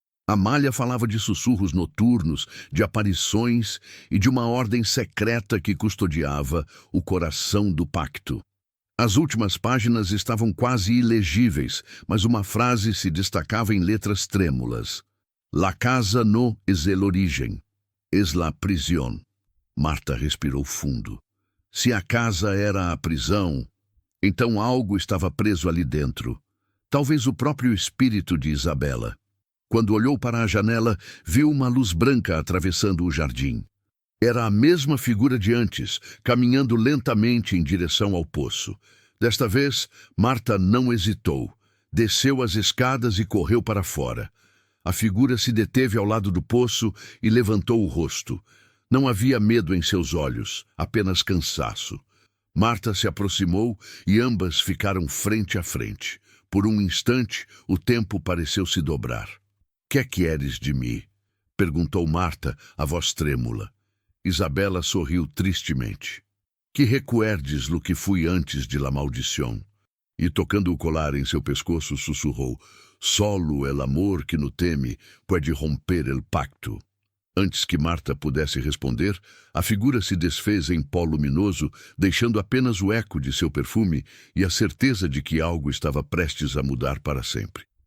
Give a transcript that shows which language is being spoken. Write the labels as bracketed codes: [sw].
[pt] Amália falava de sussurros noturnos, de aparições e de uma ordem secreta que custodiava o coração do pacto. As últimas páginas estavam quase ilegíveis, mas uma frase se destacava em letras trêmulas. [es] La casa no es el origen, es la prisión. [pt] Marta respirou fundo. Se a casa era a prisão, então algo estava preso ali dentro. Talvez o próprio espírito de Isabela. Quando olhou para a janela, viu uma luz branca atravessando o jardim. Era a mesma figura de antes, caminhando lentamente em direção ao poço. Desta vez, Marta não hesitou. Desceu as escadas e correu para fora. A figura se deteve ao lado do poço e levantou o rosto. Não havia medo em seus olhos, apenas cansaço. Marta se aproximou e ambas ficaram frente a frente. Por um instante, o tempo pareceu se dobrar. "Que queres de mim?" perguntou Marta, a voz trêmula. Isabela sorriu tristemente. [es] "Que recuerdes lo que fui antes de la maldición." [pt] E tocando o colar em seu pescoço, sussurrou: [es] "Solo el amor que no teme pode romper el pacto." [pt] Antes que Marta pudesse responder, a figura se desfez em pó luminoso, deixando apenas o eco de seu perfume e a certeza de que algo estava prestes a mudar para sempre.